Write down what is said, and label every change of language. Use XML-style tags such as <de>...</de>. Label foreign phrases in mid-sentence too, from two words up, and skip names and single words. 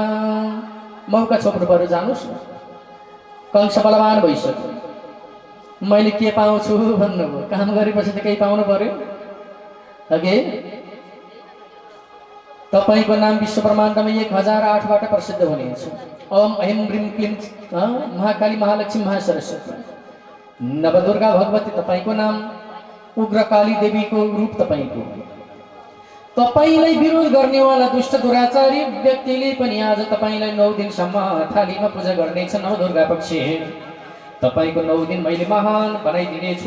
<ne>मौका छोप्नु पर्यो, जानुस् न। कंस बलवान भइसक्यो, मैले के पाउँछु भन्नुभयो। काम गरेपछि त केही पाउनु पर्यो। अघि तपाईको नाम विश्व ब्रह्माण्डमा 1008बाट प्रसिद्ध हुनेछ।</ne> <sa>ओम ऐं ह्रीं क्लीं</sa> <ne>महाकाली महालक्ष्मी महासरस्वती नवदुर्गा भगवती तपाईको नाम, उग्रकाली देवीको रूप तपाईको। तपाईलाई विरोध गर्नेवाला दुष्ट दुराचारी व्यक्तिले पनि आज तपाईलाई 9 दिनसम्म थालीमा पूजा गर्नेछ। नवदुर्गा पक्षी तपाईको 9 दिन मैले महान बनाइदिनेछु।</ne>